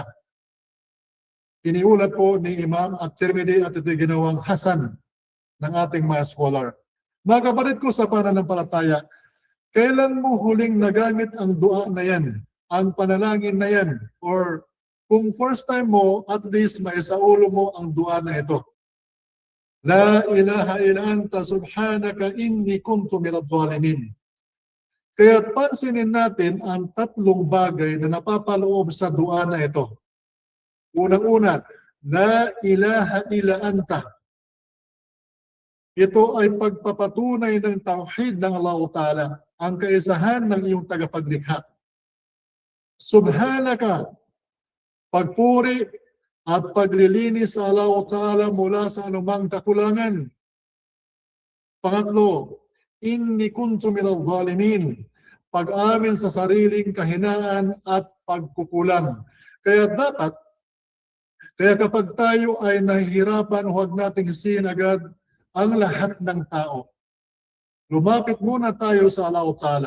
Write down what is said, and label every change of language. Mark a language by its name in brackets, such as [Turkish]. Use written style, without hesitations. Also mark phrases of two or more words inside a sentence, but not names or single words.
[Filipino] Iniulat po ni Imam At-Tirmidhi at ito ginawang Hasan ng ating mga scholar. Mga kapatid ko sa pananampalataya, kailan mo huling nagamit ang dua na yan, ang panalangin na yan, or kung [English] first time [Filipino] mo, [English] at least [Filipino] maisaulo mo ang dua na ito. [Arabic] لا إله إلا أنت سبحانك إني كنت من الظالمين. [Filipino] Kaya pansinin natin ang tatlong bagay na napapaloob sa dua na ito. Unang-una, [Arabic] لا إله إلا أنت. [Filipino] Ito ay pagpapatunay ng tauhid ng [Arabic] الله تعالى, [Filipino] ang kaisahan ng iyong tagapaglikha. Subhanaka, pagpuri at paglilinis sa [Arabic] الله تعالى [Filipino] mula sa anumang kakulangan. Pangatlo, [Arabic] إني كنت من الظالمين, [Filipino] pag-amin sa sariling kahinaan at pagkukulang. Kaya kapag tayo ay nahihirapan, huwag nating hisihin agad ang lahat ng tao. Lumapit muna tayo sa [Arabic] الله تعالى.